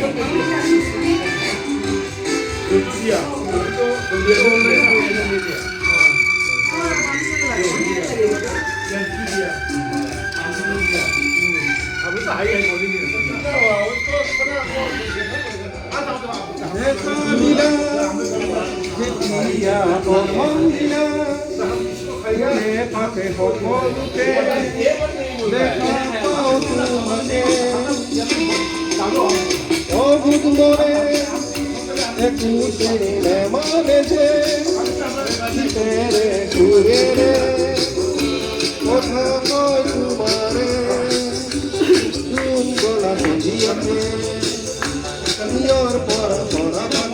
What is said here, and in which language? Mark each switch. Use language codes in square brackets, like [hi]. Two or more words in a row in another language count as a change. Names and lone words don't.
[hi] तो दिया तो ये बोल रहे हैं ये दिया अब तो हाई हाई बोली नहीं उसको [as] যেতিয়া প্ৰথম দিনা পাকে সকলোতে দেখা পাওঁ তোমাকে অবুধ মনে একো চিনি নেমানে যে শীতেৰে সুৰেৰে কথা কয় তোমাৰে কোন গলা বুজি আছে নিয়ৰ পৰা পৰা